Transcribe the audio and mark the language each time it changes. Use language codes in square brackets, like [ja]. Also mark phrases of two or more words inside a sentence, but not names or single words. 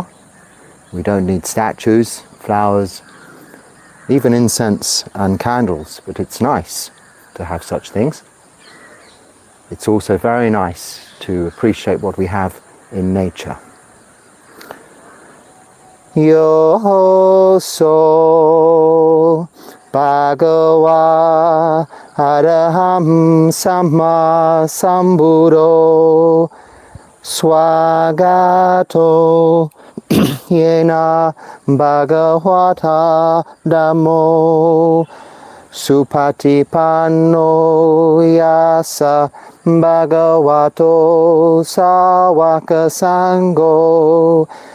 [en] We don't need statues, flowers, even incense and candles, but it's nice to have such things. It's also very nice to appreciate what we have in nature. [pi] Yo so Bhagava Araham Samma Sambuddho Swagato Yena Bhagavata Dhammo Supatipanno Yasa Bhagavato Sawaka Sangho